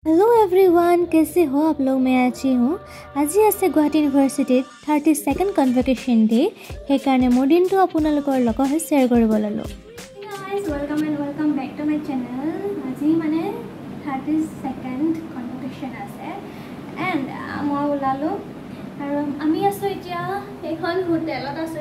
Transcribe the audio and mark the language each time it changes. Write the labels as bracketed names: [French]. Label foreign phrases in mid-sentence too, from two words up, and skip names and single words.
[English] hello everyone, [Hindi] कैसे हो आप लोग। मैं अच्छी हूँ। आज আছে गुवाहाटी यूनिवर्सिटी [English] 32nd convocation day. [Assamese] সেইকাৰণে মোৰ দিনটো আপোনালোকৰ লগত শ্বেয়াৰ কৰিব ললো। [English] guys welcome and welcome back to my channel. [Assamese] আজি মানে 32nd কনভোকেশ্যন আছে এণ্ড মই ওলালোঁ আৰু আমি আছোঁ এতিয়া এখন হোটেলত আছোঁ।